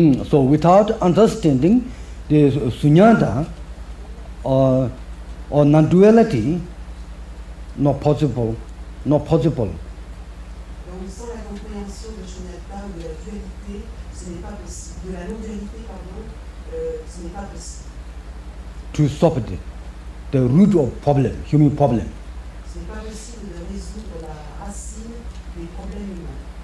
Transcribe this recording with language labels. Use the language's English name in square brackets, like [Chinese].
[English] So without understanding the sunyata or non-duality, not possible. [French] Donc sans la compréhension de Shunyata ou de la dualité, ce n'est pas possible. De la non-dualité, pardon, ce n'est pas possible. [English] To stop the root of problem, human problem. [French] Ce n'est pas possible de résoudre la racine des problèmes humains.